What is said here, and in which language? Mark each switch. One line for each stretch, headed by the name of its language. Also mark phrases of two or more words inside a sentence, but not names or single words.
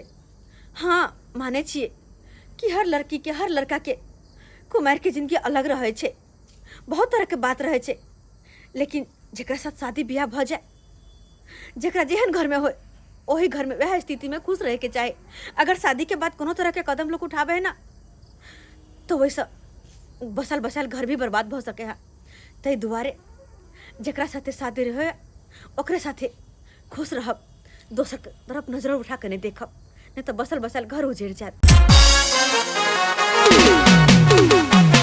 Maithili: हाँ मानै छियै कि हर लड़कीके हर लड़काके कुमारिके जिंदगी अलग रहै छै, बहुत तरहके बात रहै छै, लेकिन जकरा साथ शादी बियाह भऽ जाए, जकरा जेहन घरमे होय ओही घरमे वएह स्थितिमे खुश रहैके चाही। अगर शादीके बाद कोनो तरहके कदम लोग उठाबै है ना तो वैसे बसल बसल घर भी बर्बाद भऽ सके है। ताहि दुआरे जकरा साथे शादी रहे ओकरे साथे खुश रहब, दोसर तरफ नजर उठा के नहीं देखब, नहीं तो बसल बसल घर उजड़ जात।